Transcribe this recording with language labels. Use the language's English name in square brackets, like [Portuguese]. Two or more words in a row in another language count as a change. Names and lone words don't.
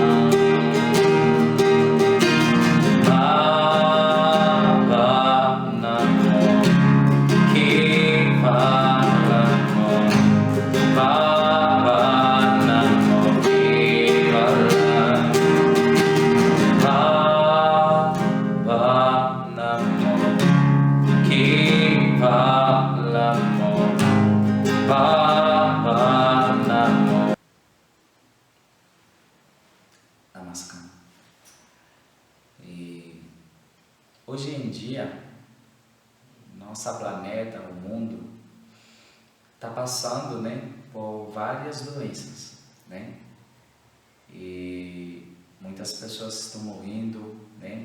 [Sanskrit] पवनमो केवलमो पवनमो केवलम् पवनमो केवलमो पवनमो. [Portuguese] Namaskar. E hoje em dia, nossa planeta, o mundo, está passando, né, por várias doenças, né? E muitas pessoas estão morrendo, né?